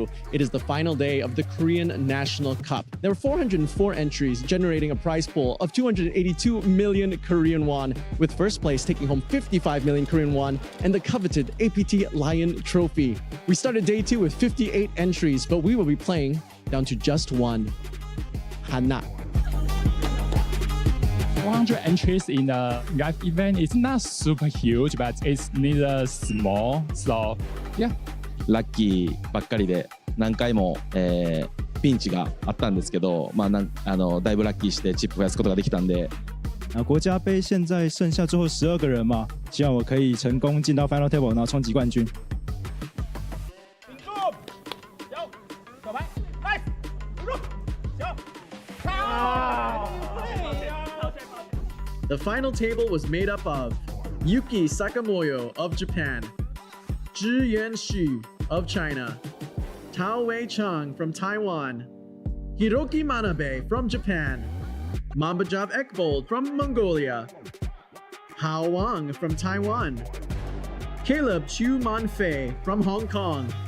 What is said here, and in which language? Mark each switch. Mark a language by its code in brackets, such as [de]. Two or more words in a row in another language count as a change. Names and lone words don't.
[en] It is the final day of the Korean National Cup. There were 404 entries, generating a prize pool of 282 million Korean won, with first place taking home 55 million Korean won and the coveted APT Lion Trophy. We started day 2 with 58 entries, but we will be playing down to just 1. Hana. 400 entries in the live event is not super huge, but it's neither small. So, yeah. [ja] ラッキーばっかりで何回も、ピンチがあったんですけど、だいぶラッキーしてチップ増やすことができたんで。 [zh] 国家杯现在剩下最后12个人嘛，希望我可以成功进到 [en] Final Table， [zh] 然后冲击冠军。 [en] The final table was made up of Yuki Sakamoyo of Japan, Zhi Yanxu of China, Tao Wei Chang from Taiwan, Hiroki Manabe from Japan, Mambajav Ekbold from Mongolia, Hao Wang from Taiwan, Caleb Chu Manfei from Hong Kong.